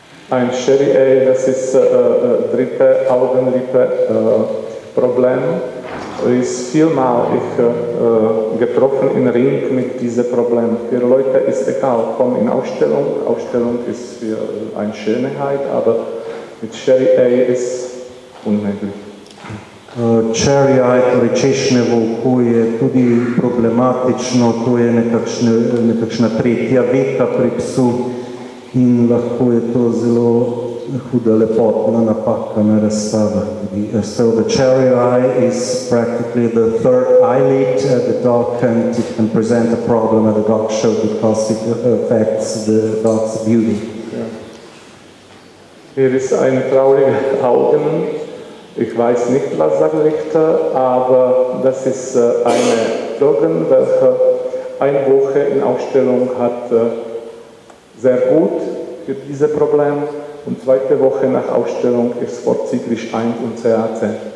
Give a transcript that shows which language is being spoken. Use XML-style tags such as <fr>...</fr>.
<de>Ein Sherry A, das ist dritte Augenlippe Problem, ist vielmal getroffen in Ring mit diesem Problem. Für Leute ist egal, komm in Ausstellung. Ausstellung ist für eine Schönheit, aber mit Sherry A ist unmöglich.</de> <sl>Cherry eye, torej češnjevo oko je tudi problematično, to je nekakšna tretja veka pri psu in lahko je to zelo huda lepotna napaka na razstavah.</sl> <en>So the cherry eye is practically the third eyelid at the dog and it can present a problem at the dog show because it affects the dog's beauty.</en> <de>Ja. Hier ist eine traurige Augen. Ich weiß nicht, was der Richter, aber das ist eine Dogen, welche eine Woche in Ausstellung hat, sehr gut für dieses Problem und zweite Woche nach Ausstellung ist vorzüglich ein und CAC.</de>